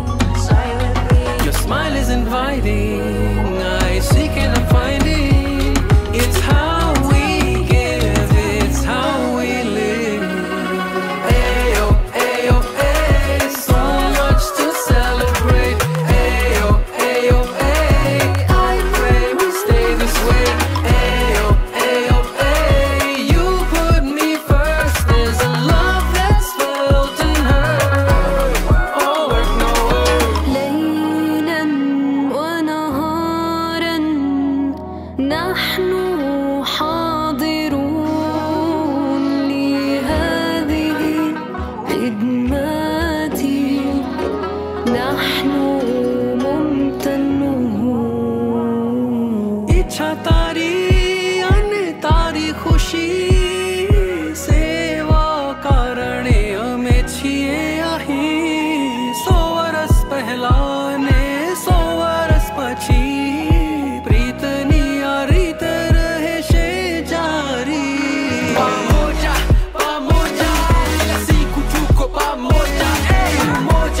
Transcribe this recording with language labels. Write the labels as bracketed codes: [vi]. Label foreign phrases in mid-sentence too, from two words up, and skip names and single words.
[en] Your smile is inviting. I seek and I'm finding. It's how we give, it's how we live. Ayo, ayo, ay, so much to celebrate. Ayo, ayo, ay, I pray we stay this way. Ayo, ayo, ay, you put me first. There's a love that's felt and heard. Oh, work, no word. [ar] ليلا ونهارا نحن حاضرون لهذه خدماتي نحن ممتنون [gu] ઇચ્છા તારી અન્ય તારી ખુશી સેવા કારણે હમેં છીએ આહીં 100 વર્ષ પહેલાંને 100 વર્ષ પછી પ્રીતની રીત રહે છે જારી [sw] pamoja pamoja kila siku tuko pamoja hey,